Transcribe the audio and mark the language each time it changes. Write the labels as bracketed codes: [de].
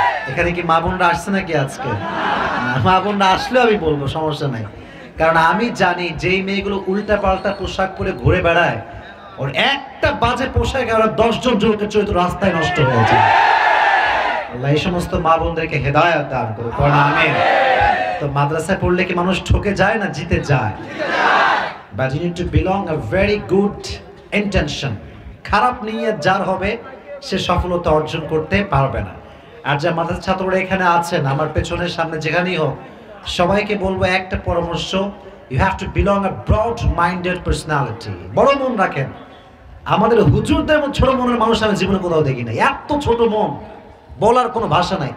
[bn] এখানে কি মা বোনরা আসছে নাকি আজকে? মা বোনরা আসলেও আমি বলবো সমস্যা নাই, কারণ আমি জানি যেই মেয়েগুলো উল্টা পাল্টা পোশাক পরে ঘুরে বেড়ায়, ওর একটা বাজে পোশাকে ওরা ১০ জন যুবকের চরিত্র রাস্তায় নষ্ট হয়েছে। আল্লাহ এই সমস্ত মা বোনদেরকে হেদায়েত দান করুন, আমিন। তো মাদ্রাসায় পড়লে কি মানুষ ঠকে যায় না জিতে যায়? [en] But you need to belong a very good intention. [bn] খারাপ নিয়ত যার হবে সে সফলতা অর্জন করতে পারবে না। আর যা মাদ্রাসা ছাত্ররা এখানে আছেন, আমার পেছনের সামনে যেখানেই হোক, সবাইকে বলবো একটা পরামর্শ, [en] you have to belong a broad minded personality. [bn] বড় মন রাখেন। আমাদের হুজুরদের মতো ছোট মনের মানুষ আমি জীবনে কোথাও দেখি না। এত ছোট মন, বলার কোনো ভাষা নাই।